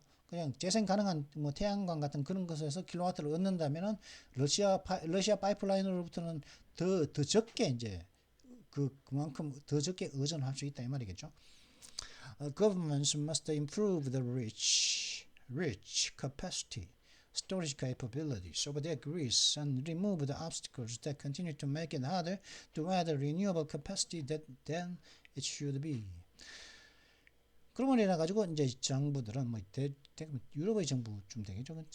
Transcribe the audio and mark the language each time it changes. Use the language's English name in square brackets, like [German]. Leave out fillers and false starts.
[Korean] 그냥 재생 가능한 뭐 태양광 같은 그런 것에서 킬로와트를 얻는다면은 러시아 파이프라인으로부터는 더 적게 이제 그만큼 더 적게 의존할 수 있다 이 말이겠죠. [English] Governments must improve the rich capacity storage capabilities of their grids and remove the obstacles that continue to make it harder to add renewable capacity than it should be. [Korean] 그러면 이래 가지고 이제 정부들은 뭐 유럽의 정부쯤 되겠죠.